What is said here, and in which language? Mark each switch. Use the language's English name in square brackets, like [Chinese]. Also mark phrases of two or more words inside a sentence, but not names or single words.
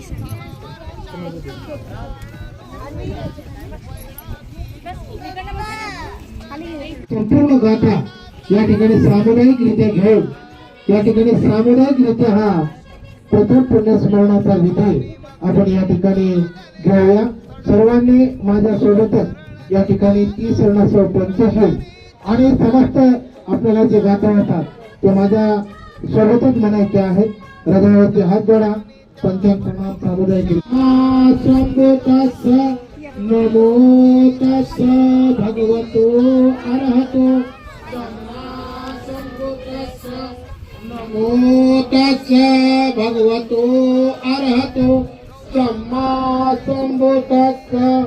[Marathi] संपूर्ण गाथा या ठिकाणी सामुदायिकरित्या घेऊन या ठिकाणी सामुदायिकरित्या हा प्रथम पुण्यस्मरणाचा विधी आपण या ठिकाणी घेऊया. सर्वांनी माझ्या सोबतच या ठिकाणी 30 वर्णासह पंचशील आणि समस्त आपल्याला जे गाथा होतात ते माझ्या सोबतच म्हणायचे आहेत. हृदयावरती हात जोडा. पंचांग सामुदायिक. [Pali] नमो तस् भगवतो अरहतो नमो तस् भगवतो अरहतो सम्मा सम्बुद्धस्स.